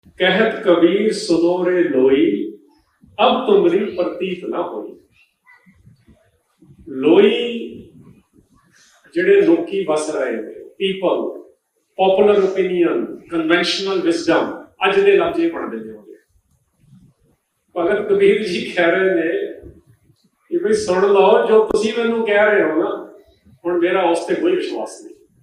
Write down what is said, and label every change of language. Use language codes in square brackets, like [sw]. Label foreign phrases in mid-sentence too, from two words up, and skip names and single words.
[hi] कहत कबीर सुनो रे लोई, अब तुमरी प्रतीत ना होई। [pa] लोई ਜਿਹੜੇ ਲੋਕੀ ਵਸ ਰਹੇ ਨੇ, ਪੀਪਲ, [en] popular opinion, conventional wisdom, [pa] ਅੱਜ ਦੇ ਲਫ਼ਜ਼ ਇਹ ਬਣਦੇ ਨੇ ਉਹਦੇ। ਭਗਤ ਕਬੀਰ ਜੀ ਕਹਿ ਰਹੇ ਨੇ ਕਿ ਬਈ ਸੁਣ ਲਓ, ਜੋ ਤੁਸੀਂ ਮੈਨੂੰ ਕਹਿ ਰਹੇ ਹੋ ਨਾ, ਹੁਣ ਮੇਰਾ ਉਸ ਤੇ ਕੋਈ ਵਿਸ਼ਵਾਸ ਨਹੀਂ।